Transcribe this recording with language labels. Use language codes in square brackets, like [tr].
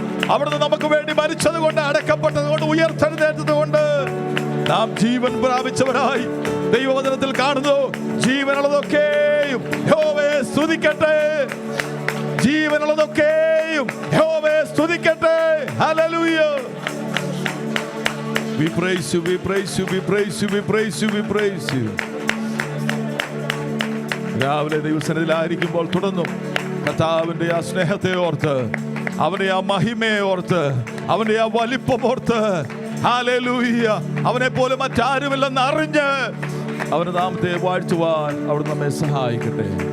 [ml] അവിടുന്ന് നമുക്ക് വേണ്ടി മരിച്ചത് കൊണ്ട്, അടക്കപ്പെട്ടത് കൊണ്ട്, ഉയർത്തെഴുന്നേറ്റത് കൊണ്ട് നാം ജീവൻ പ്രാപിച്ചവരായി. ദൈവവചനത്തിൽ കാണുന്നു, ജീവനുള്ളതൊക്കെയും യഹോവയെ സ്തുതിക്കട്ടെ. ജീവനുള്ളതൊക്കെയും യഹോവയെ സ്തുതിക്കട്ടെ. Hallelujah. [en] We praise you, we praise you, we praise you, we praise you, we praise you. [ml] രാവിലെ ദൈവസന്നിധിയിലായിരിക്കുമ്പോൾ തുടർന്നും കർത്താവിന്റെ ആ സ്നേഹത്തെ ഓർത്ത്, അവന്റെ ആ മഹിമയെ ഓർത്ത്, അവന്റെ ആ വലിപ്പം ഓർത്ത്, ഹല്ലേലൂയ, അവനെ പോലെ മറ്റാരുമില്ലെന്ന് അറിഞ്ഞ് അവന്റെ നാമത്തെ വാഴ്ത്തുവാൻ അവിടെ നമ്മെ സഹായിക്കട്ടെ.